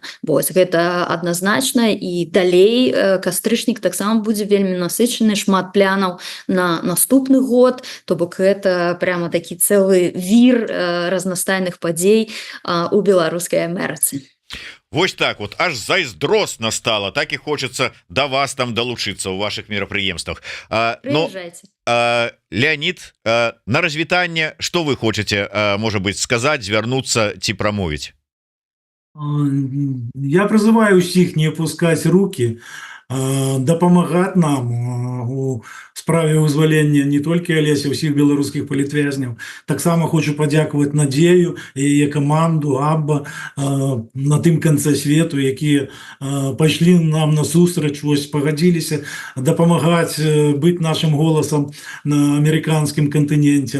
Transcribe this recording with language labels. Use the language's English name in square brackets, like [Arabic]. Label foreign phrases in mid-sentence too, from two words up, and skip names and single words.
[Belarusian] Вось, гэта адназначна, і далей кастрычнік таксама будзе вельмі насычаны, шмат плянаў на наступны год, то бок гэта прямо такі цэлы вір разнастайных падзей у беларускай Амерыцы. [Russian] Вось так вот, [Belarusian] аж зайздросна [Russian] стало, так і хочется до вас там долучиться у ваших мерапрыемствах. Приезжайте. [Belarusian] Леонид, на развітанне, [Russian] что вы хотите, может быть, сказать, [Belarusian] звярнуцца ці прамовіць? [Russian] Я призываю всех не опускать руки, [Belarusian] дапамагаць нам у справе вызвалення не толькі Алеся, усіх беларускіх палітвязняў. Таксама хочу падзякаваць Надзею і яе каманду Абба на тым канцы свету, якія пайшлі нам насустрач, вось пагадзіліся дапамагаць быць нашим голасам на амерыканскім кантыненце.